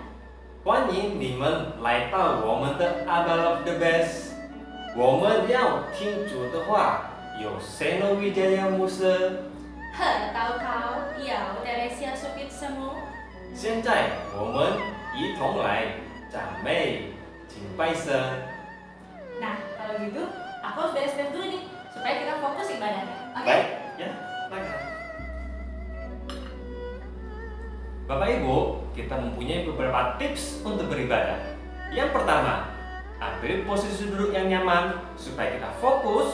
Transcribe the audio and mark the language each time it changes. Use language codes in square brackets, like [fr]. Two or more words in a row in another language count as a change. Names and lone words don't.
[zh] 欢迎你们来到我们的 Abba of the Best。我们要听主的话，有 Seno Wijaya Musa。和祷告有 Teresia Supit Semu。现在我们一同来赞美、敬拜神。 [id] Nah, kalau gitu, aku harus beres-beres dulu nih, supaya kita fokus ibadahnya. Oke? Baik, ya, silakan. Bapak Ibu, kita mempunyai beberapa tips untuk beribadah. Yang pertama, ambil posisi duduk yang nyaman supaya kita fokus.